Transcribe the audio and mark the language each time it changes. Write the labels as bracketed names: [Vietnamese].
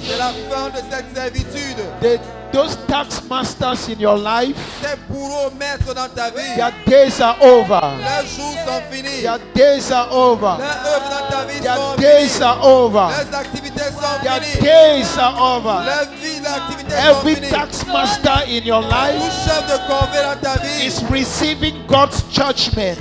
[French] C'est la fin de cette servitude. [English] Those tax masters in your life, [French] Ces bourreaux maîtres dans ta vie, [English] their days are over. [French] leurs jours sont finis. [English] Their days are over. [French] Leurs œuvres dans ta vie [English] Their [French] sont [English] days [French] finies. [English] are over. [French] Leurs activités sont [English] Their [French] finies. [English] days are over. [French] Leur vie, leurs activités sont [English] Every [French] finies. [English] tax master in your [French] Tout [English] life [French] chef de corvée dans ta vie, [English] is receiving God's judgment.